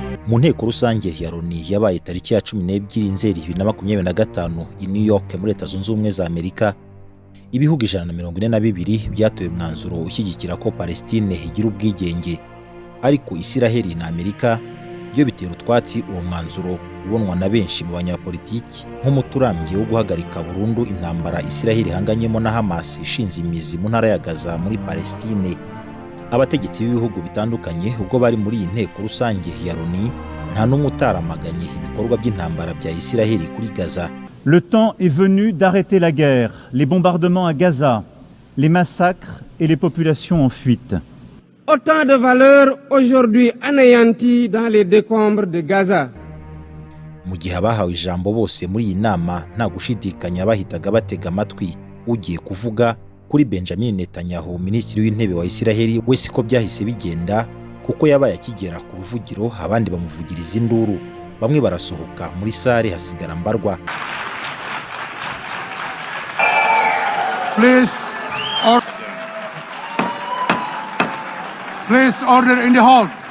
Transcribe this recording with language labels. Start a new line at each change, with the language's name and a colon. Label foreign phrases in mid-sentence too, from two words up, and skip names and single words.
Kinyarwanda: Mu nteko rusange ya Loni yabaye tariki ya 12 Nzeri 2025 i New York muri Leta Zunze Ubumwe za Amerika, ibihugu 142 byatoye umwanzuro ushyigikira ko Palestine igira ubwigenge, ariko Isiraheli na Amerika byo bitera utwatsi uwo mwanzuro ubonwa na benshi mu banyapolitiki nk'umuti urambye wo guhagarika burundu intambara Isiraheli ihanganyemo na Hamas ishinze imizi mu ntara ya Gaza muri Palestine. Abategetsi b'ibihugu bitandukanye ubwo bari muri iyi nteko rusange ya Loni nta n'umwe utaramaganye ibikorwa by'intambara bya Isiraheli kuri Gaza.
French: Le temps est venu d'arrêter la guerre, les bombardements à Gaza, les massacres et les populations en fuite. Autant de valeurs aujourd'hui anéanties dans les décombres de Gaza.
Kinyarwanda: Mu gihe abahawe ijambo bose muri iyi nama nta gushidikanya bahitaga batega amatwi ugiye kuvuga kuri Benjamin Netanyahu, minisitiri w'intebe wa Isiraheli, we siko byahise bigenda kuko yabaye akigera ku ruvugiro abandi bamuvugiriza induru, bamwe barasohoka muri sare hasigara mbarwa.
English: Please order in the hall.